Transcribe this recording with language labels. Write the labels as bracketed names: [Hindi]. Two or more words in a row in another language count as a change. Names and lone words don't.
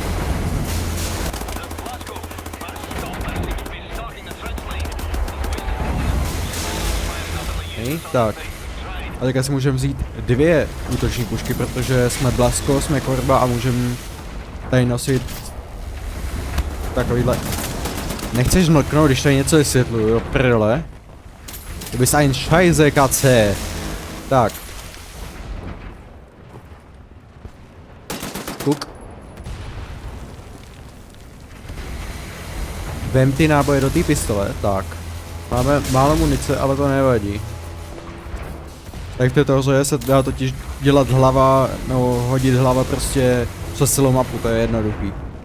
[Czech] Tak. A teďka si můžeme vzít 2 útoční pušky, protože jsme Blasko, jsme Korba a můžeme tady nosit takovýhle. Nechceš mlknout, když tady něco vysvětluju, jo, prdele. [German] Du bist ein Scheiße, Katze. [Czech] Tak. Kuk. Vem ty náboje do té pistole, tak. Máme málo munice, ale to nevadí. Tak to toho se dá totiž dělat hlava, nebo hodit hlava prostě přes celou mapu, to je jednoduchý.